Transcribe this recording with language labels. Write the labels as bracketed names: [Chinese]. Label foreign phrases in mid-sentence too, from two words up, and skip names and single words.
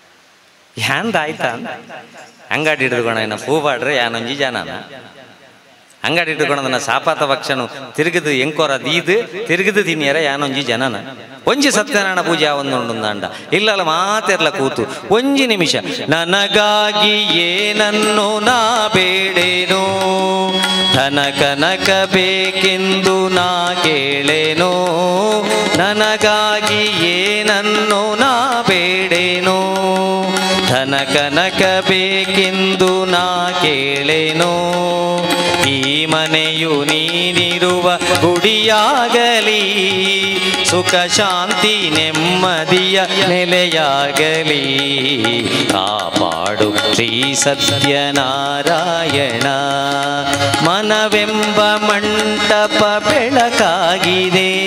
[Tulu] ಯಾಂದಾಯ್ತಾ [Kannada] ಅಂಗಡಿ ಹಿಡಿದುಕೋಣ [Tulu] ಪೂ ಪಾಡ್ರೆ ಯಾನೊಂಜಿ ಜನನ [Kannada] ಅಂಗಡಿ ಇಟ್ಟುಕೊಂಡದನ್ನ [Tulu] ಸಾಪಾತ ಭಕ್ಷನು ತಿರುಗದು ಎಂಕೋರ ದೀದು ತಿರುಗದು ತಿನ್ನಿಯರ ಯಾನೊಂಜಿ ಜನನ ಒಂಜಿ ಸತ್ಯನಾರಾಯಣ ಪೂಜೆ ಒಂದುಂಡುಂದಾಂಡ ಇಲ್ಲಲ್ಲ ಮಾತೆರ್ಲ ಕೂತು ಒಂಜಿ ನಿಮಿಷ [Kannada] ನನಗಾಗಿ ಏನನ್ನು ನಾ ಬೇಡೇನೋ ಧನ ಕನಕ ಬೇಕೆಂದು ನಾ ಕೇಳೇನೋ ನನಗಾಗಿ ಏನನ್ನು ನಾ ಬೇಡೇನೋ ಧನ ಕನಕ ಬೇಕೆಂದು ನಾ ಕೇಳೇನೋ ಈ ಮನೆಯು ನೀನಿರುವ ಗುಡಿಯಾಗಲಿ ಸುಖ ಶಾಂತಿ ನೆಮ್ಮದಿಯ ನೆಲೆಯಾಗಲಿ ಕಾಪಾಡು ಶ್ರೀ ಸತ್ಯನಾರಾಯಣ ಮನವೆಂಬ ಮಂಟಪ ಬೆಳಕಾಗಿದೆ